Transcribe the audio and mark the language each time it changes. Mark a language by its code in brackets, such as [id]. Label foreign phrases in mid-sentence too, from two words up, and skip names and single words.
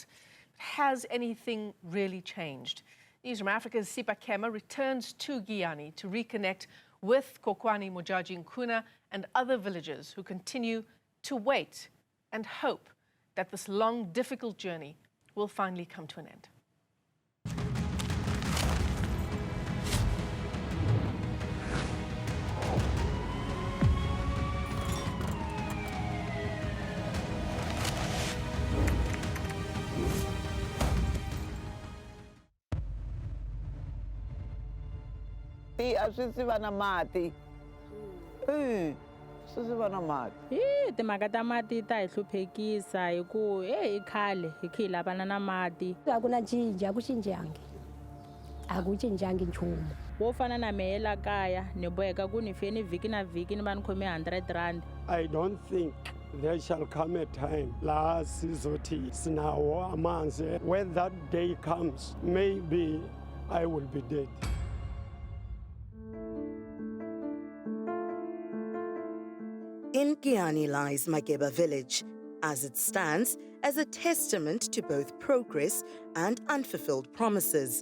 [en] Has anything really changed? Newzroom Afrika's Sipha Kema returns to Giyani to reconnect with Kokwani Modjadji Nkuna and other villagers who continue to wait and hope that this long, difficult journey will finally come to an end. [ts] Swi na mati. Swi na mati. Timhaka ta mati ta hi hluphekisa hi ku hi khale hi kha hi lavana na mati. A ku na cinca, a ku cincangi. A ku cincangi nchumu. Wo fana na mehe la kaya ni boheka ku ni fe ni vhiki na vhiki ni va ni khome 100 rand. [en] I don't think there shall come a time [zu] la sizothi sinawo amanzi. [en] When that day comes, maybe I will be dead. In Giyani lies Makeba village, as it stands as a testament to both progress and unfulfilled promises.